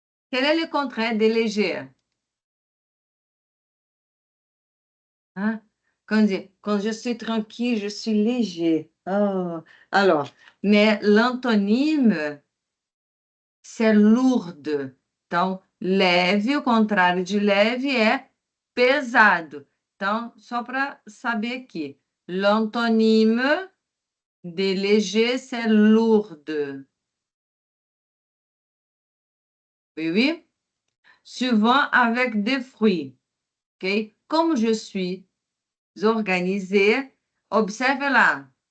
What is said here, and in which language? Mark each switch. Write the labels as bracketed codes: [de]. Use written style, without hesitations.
[fr] Quel est le contraire de léger? Hein? Quand je suis tranquille, je suis léger. Oh. Alors, mais l'antonyme, c'est lourde. [pt] Então, leve, o contrário de leve é pesado. Então, só para saber aqui. [fr] L'antonyme de léger, c'est lourde. Oui, oui. Souvent avec des fruits. OK? Comme je suis organisée, observe là.